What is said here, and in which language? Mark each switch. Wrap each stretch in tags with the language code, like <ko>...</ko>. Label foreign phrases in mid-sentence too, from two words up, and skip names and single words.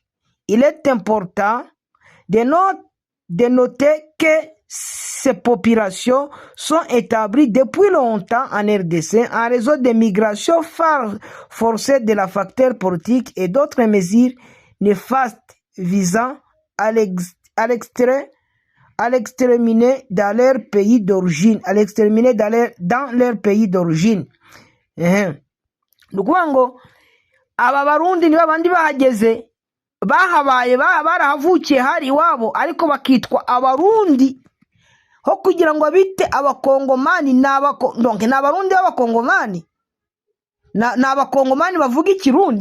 <fr>Il est important de noter que ces populations sont établies depuis longtemps en RDC en raison des migrations forcées de la facteur politique et d'autres mesures néfastes visant à l'exterminer dans leur pays d'origine, dans leur pays d'origine.</fr> <rw>Nukuvuga ngo aba barundi niba bandi bahageze bahabaye barahavukiye hari iwabo ariko bakitwa abarundi, ho kugira ngo bite abakongomani. Ni abarundi b'abakongomani, ni abakongomani bavuga ikirundi.</rw>